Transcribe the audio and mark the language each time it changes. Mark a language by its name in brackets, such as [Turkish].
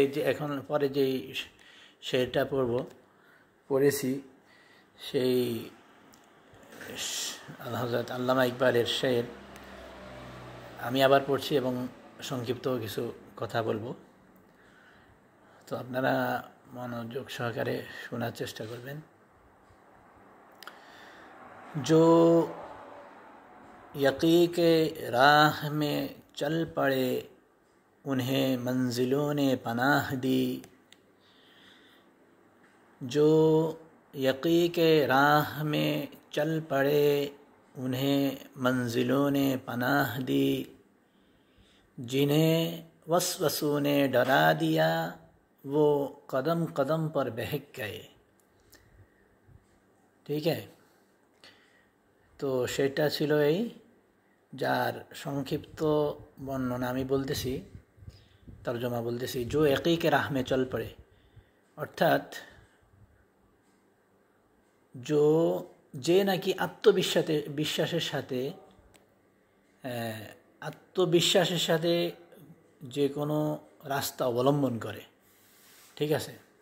[Bangla] এখন পরে যেই শেরটা পড়েছি সেই হযরত আল্লামা ইকবালের শের আমি আবার পড়ছি এবং সংক্ষিপ্ত কিছু কথা বলবো। তো আপনারা মনোযোগ সহকারে শোনার চেষ্টা করবেন। [Hindi] जो यकी के राह में चल पड़े उन्हें मंजिलों ने पनाह दी। जो यकी के राह में चल पड़े उन्हें मंजिलों ने पनाह दी। जिन्हें वसवसों ने डरा दिया वो कदम कदम पर बहक गए। ठीक है, [Bangla] তো সেটা ছিল এই, যার সংক্ষিপ্ত বর্ণনা আমি বলতেছি, তর্জমা বলতেছি। [Hindi] जो यकी के राह में चल पड़े, [Bangla] অর্থাৎ যে নাকি আত্মবিশ্বাসের সাথে যে কোনো রাস্তা অবলম্বন করে, ঠিক আছে।